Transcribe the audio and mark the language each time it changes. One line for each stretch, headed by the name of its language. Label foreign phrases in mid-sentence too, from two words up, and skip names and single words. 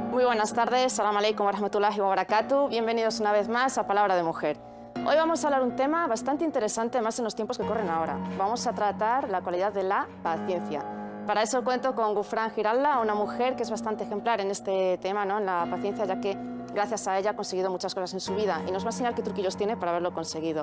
Spanish: buenas tardes,
Arabic: سلام عليكم ورحمة الله وبركاته.
Spanish: Bienvenidos una vez más a Palabra de Mujer. Hoy vamos a hablar un tema bastante interesante, más en los tiempos que corren ahora. Vamos a tratar la cualidad de la paciencia. Para eso cuento con Gufran Giralda, una mujer que es bastante ejemplar en este tema, ¿no? En la paciencia, ya que gracias a ella ha conseguido muchas cosas en su vida y nos va a enseñar qué truquillos tiene para haberlo conseguido.